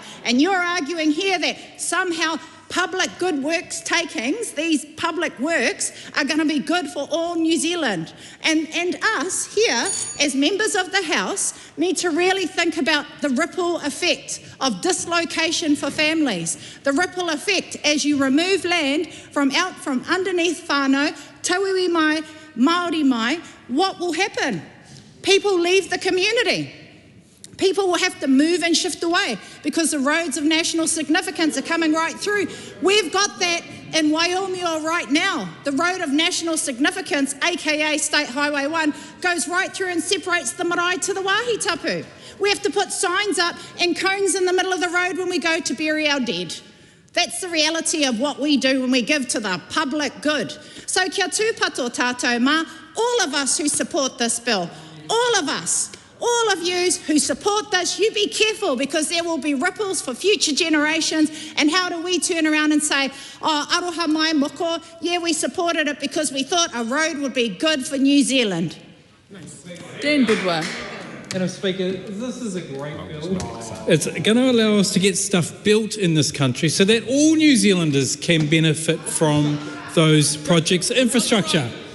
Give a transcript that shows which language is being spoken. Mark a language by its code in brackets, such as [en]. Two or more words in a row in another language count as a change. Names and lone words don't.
[en] And you're arguing here that somehow public good works takings, these public works, are going to be good for all New Zealand. And us here, as members of the House, need to really think about the ripple effect of dislocation for families. The ripple effect as you remove land from underneath whānau, [mi] tauiwi mai, Māori mai, [en] what will happen? People leave the community. People will have to move and shift away because the roads of national significance are coming right through. We've got that in Waioomio right now. The road of national significance, aka State Highway 1, goes right through and separates the marae to the Wāhi-tapu. We have to put signs up and cones in the middle of the road when we go to bury our dead. That's the reality of what we do when we give to the public good. [mi] So kia tūpato tātou mā, [en] all of us who support this bill, all of us, all of you who support this, you be careful because there will be ripples for future generations. And how do we turn around and say, [mi] oh, aroha mai moko, [en] yeah, we supported it because we thought a road would be good for New Zealand. Dan Bidwell. Madam Speaker, this is a great bill. It's going to allow us to get stuff built in this country so that all New Zealanders can benefit from those projects' infrastructure.